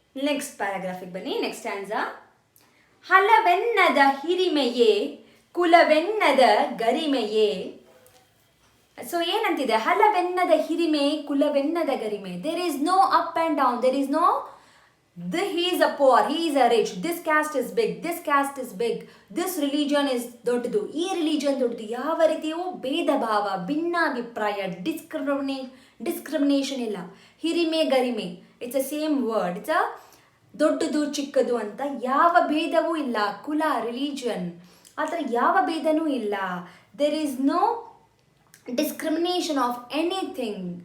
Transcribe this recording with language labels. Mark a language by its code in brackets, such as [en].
[kn] Next ಪ್ಯಾರಾಗ್ರಾಫಿಗೆ ಬನ್ನಿ, next ಸ್ಟ್ಯಾನ್ಸಾ. ಹಲವೆನ್ನದ ಹಿರಿಮೆಯೇ ಕುಲವೆನ್ನದ ಗರಿಮೆಯೇ. So ಏನಂತಿದೆ? ಹಲವೆನ್ನದ ಹಿರಿಮೆ, ಕುಲವೆನ್ನದ ಗರಿಮೆ. [en] there is no up and down, there is no he is a poor, he is a rich, this caste is big, this caste is big, this religion is [kn] ದೊಡ್ಡದು, ಈ religion ದೊಡ್ಡದು. ಯಾವ ರೀತಿಯೂ ಭೇದ ಭಾವ, ಭಿನ್ನಾಭಿಪ್ರಾಯ, discrimination ಇಲ್ಲ. ಹಿರಿಮೆ ಗರಿಮೆ, [en] It's a same word. [kn] It's a ದೊಡ್ಡದು ಚಿಕ್ಕದು ಅಂತ ಯಾವ ಭೇದವೂ ಇಲ್ಲ. ಕುಲ, ರಿಲಿಜನ್, ಆ ಥರ ಯಾವ ಭೇದನೂ ಇಲ್ಲ. [en] There is no discrimination of anything.